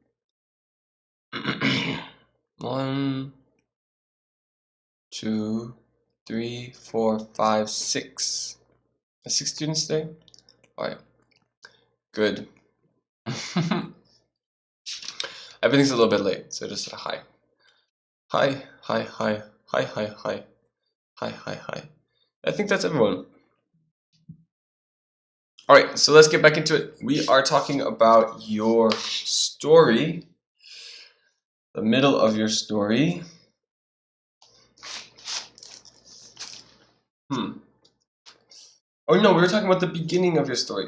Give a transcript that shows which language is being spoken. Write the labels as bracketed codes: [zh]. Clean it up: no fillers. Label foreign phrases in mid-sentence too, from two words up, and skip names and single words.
[en] 1, 2, 3, 4, 5, 6. 6 students today? Alright. Good. Everything's a little bit late, so just a hi. Hi, hi, hi, hi, hi, hi, hi, hi, hi. I think that's everyone. Alright, so let's get back into it. We are talking about your story, the middle of your story. Oh no, we were talking about the beginning of your story.